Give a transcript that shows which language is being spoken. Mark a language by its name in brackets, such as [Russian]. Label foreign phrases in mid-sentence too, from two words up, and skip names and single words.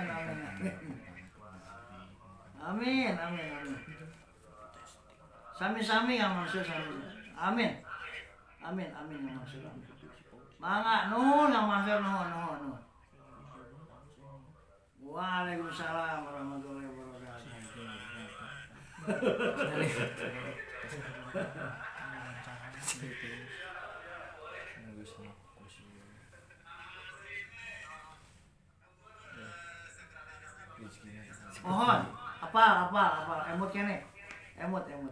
[Sundanese] Amin. Sami ya Mansur, sami. Amin ya Mansur. Mangga nuhun ya Mansur, nuhun. [Arabic] وعليكم السلام ورحمة الله وبركاته. [Sundanese] Mohon, apal, emut kene. Emut.